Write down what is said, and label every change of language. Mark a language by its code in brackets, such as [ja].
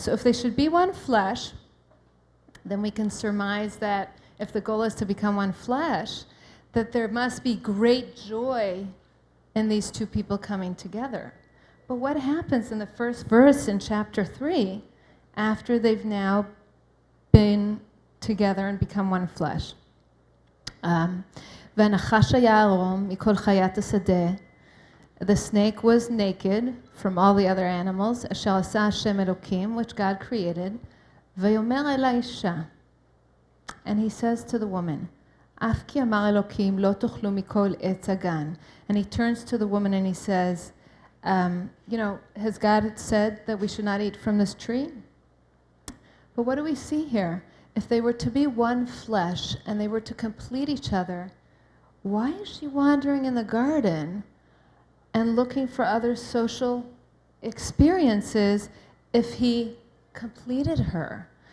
[en] So if they should be one flesh, then we can surmise that if the goal is to become one flesh, that there must be great joy in these two people coming together. But what happens in the first verse in chapter 3 after they've now been together and become one flesh? [he] והנחש היה ערום מכל חיית השדה. [en] The snake was naked from all the other animals, [he] אשר עשה השם אלוקים, [en] which God created, [he] ויאמר אל האישה. [en] And he says to the woman, [he] אף כי אמר אלוקים, לא תאכלו מכל עץ הגן. [en] And he turns to the woman and he says, has God said that we should not eat from this tree? But what do we see here? If they were to be one flesh and they were to complete each other, why is she wandering in the garden and looking for other social experiences if he completed her?